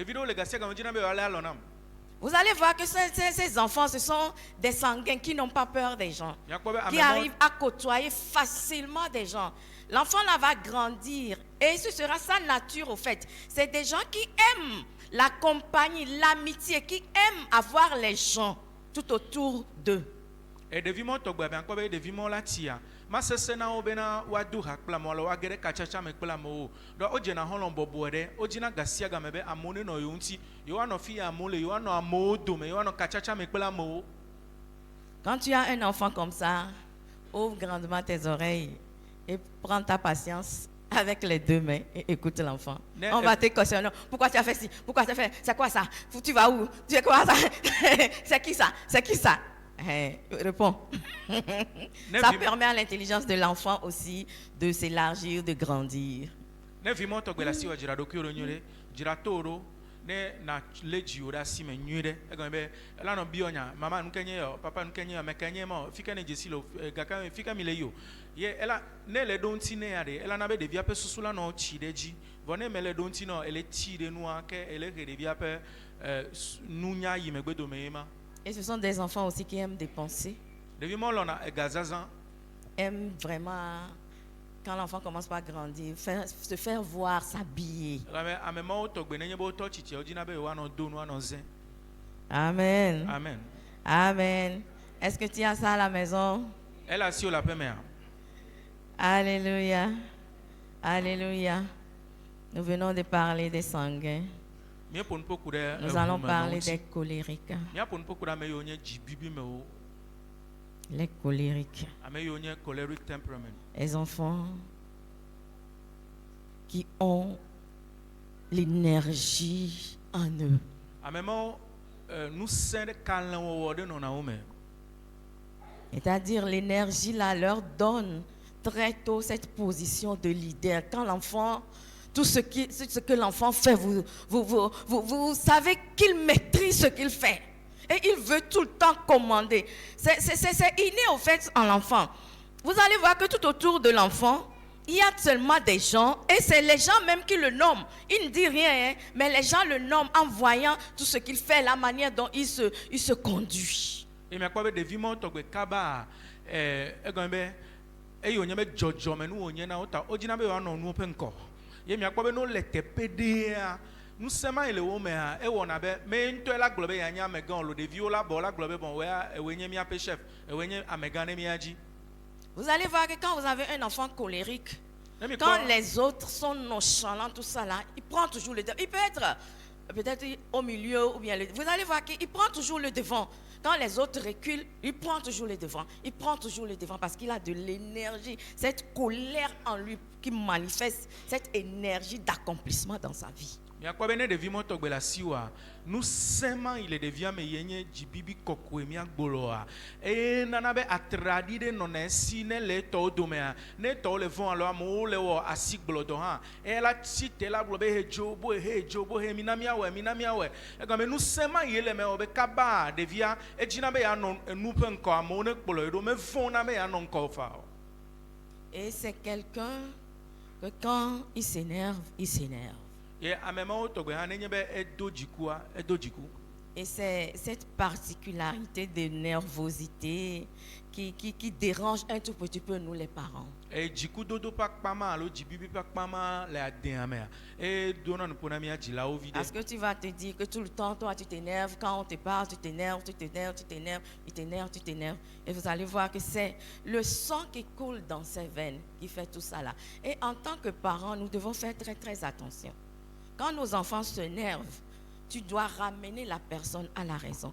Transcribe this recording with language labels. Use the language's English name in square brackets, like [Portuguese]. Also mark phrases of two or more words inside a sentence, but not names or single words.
[French] Vous allez voir que ces enfants, ce sont des sanguins qui n'ont pas peur des gens, qui arrivent à côtoyer facilement des gens. L'enfant là va grandir et ce sera sa nature au fait. C'est des gens qui aiment la compagnie, l'amitié, qui aiment avoir les gens tout autour d'eux. Et devant toi, ma sesena obena wadu hakpla molo agere kachacha mekpla mo do ojena holon boboere ojina gasia gamebe amone no yunti yoano fi amole yoano amodo me yoano kachacha mekpla mo. Quand tu as un enfant comme ça, ouvre grandement tes oreilles et prends ta patience avec les deux mains et écoute l'enfant. Ne- On va te questionner. Pourquoi tu as fait ci? Pourquoi tu as fait? C'est quoi ça? Tu vas où? Tu es quoi ça? C'est qui ça? C'est qui ça? Réponds. Ça vi- permet à l'intelligence de l'enfant aussi de s'élargir, de grandir. [Ewe] Ne vi mo tɔgbe le asi wɔ dzra ɖokuiwo ɖo nyuie ɖe, dzra to ɖo, ne na lé dziwò ɖe asi me nyuie ɖe. Egɔme be ela nɔ biɔ nya, mama nu ke nye yɔ, papa nu ke nye yɔ, me ke nye ma, fi ke ne dzesi le gake fi ke mi le yi o. Ye ela ne le ɖo ŋuti ne ya ɖe, ela na be ɖevia ƒe susu la nɔ tsi ɖe dzi. Vɔ ne me le ɖo ŋuti nɔ, ele tsi ɖe nua ke ele he ɖevia ƒe nunya yi megbedome ye ma. [French] Et ce sont des enfants aussi qui aiment dépenser, [Ewe] Ɖevi ma lɔna egazazã. [French] aiment vraiment, quand l'enfant commence par grandir, se faire voir, s'habiller. [Ewe] Egɔme ame mawo tɔgbe nenye be wotɔ tsitsiawo dzina be yewoanɔ do nu anɔ zẽ. Amen. Amen. Amen. [French] Est-ce que tu as ça à la maison? [Ewe] Ele asiwo le aƒe mea. [French] Alléluia. Alléluia. Nous venons de parler des sanguins. [Ewe] Míeƒo nu ƒoku ɖe [French] Nous [Ewe] eʋu [French] allons [Ewe] me [French] parler [Ewe] ŋuti. [French] des colériques. [Ewe] Míaƒo nu ƒoku ɖe ame yiwo nye dzibibimewo, [French] Les colériques. [Ewe] ame yiwo nye [English] choleric temperament. [French] Les enfants qui ont l'énergie en eux. [Ewe] Ame mawo ŋusẽ ɖe kalẽwɔwɔ ɖe nɔna wo me. [French] C'est-à-dire l'énergie là leur donne très tôt cette position de leader. Quand l'enfant, tout ce que l'enfant fait, vous savez qu'il maîtrise ce qu'il fait. Et il veut tout le temps commander. C'est inné au fait en l'enfant. Vous allez voir que tout autour de l'enfant, il y a seulement des gens, et c'est les gens même qui le nomment. Il ne dit rien, hein, mais les gens le nomment en voyant tout ce qu'il fait, la manière dont il se conduit. [Ewe] Et miakpɔ be ɖevi mawo tɔgbe kaba egɔme be eye wònye be dzɔdzɔme nu wònye na wo ta wodzina be yewoanɔ nuwo ƒe ŋkɔ. Ye miakpɔ be ne wole teƒe ɖea, ŋusẽ ma yi le wo mea, ewɔna be me ŋutɔe la gblɔ be yeanye amegã o lo, ɖeviwo la bɔ la gblɔ be bon ewoe nye míaƒe chef, ewoe nye amegã ɖe mía dzi. [French] Vous allez voir que quand vous avez un enfant colérique, [Ewe] Ne mi [French] quand [Ewe] kpɔ [French] les autres sont nonchalants, tout ça là, il prend toujours le devant. Il peut être peut-être au milieu ou bien vous allez voir qu'il prend toujours le devant. Quand les autres reculent, il prend toujours le devant. Il prend toujours le devant parce qu'il a de l'énergie, cette colère en lui qui manifeste cette énergie d'accomplissement dans sa vie. [Ewe] miakpɔ be ne ɖevi ma tɔgbe le asiwoa, ŋusẽ ma yi le ɖevia me yenye dzibibi kɔkɔe míagboloa, eye nana be atraɖi ɖe nɔna esi ne le etɔwo domea, ne etɔwo le vɔ̃ alo amewo le wɔ asigblɔdɔ hã, eye la tsi te la gblɔ be he dzo bo he mina míawɔe. Egɔme ŋusẽ ma yi le me wɔ be kaba ɖevia edzina be yeanɔ enu ƒe ŋkɔ, amewo ne kplɔe ɖo mevɔ̃na be yeanɔ ŋkɔ fa o. [French] Et c'est quelqu'un que quand il s'énerve, il s'énerve. [Ewe] Ye ame mawo tɔgbe hã nenye be edo dzikua, edo dziku. [French] Et c'est cette particularité de nervosité qui dérange un tout petit peu nous les parents. [Ewe] Et dzikudodo ƒe akpa ma alo dzibibi ƒe akpa ma le adea mea, dona nuƒo na mía dzilawo vi [French] Parce [Ewe] ɖe. [French] que tu vas te dire que tout le temps, toi, tu t'énerves. Quand on te parle, tu t'énerves. Et vous allez voir que c'est le sang qui coule dans ses veines qui fait tout ça là. Et en tant que parents, nous devons faire très, très attention. Quand nos enfants s'énervent, tu dois ramener la personne à la raison.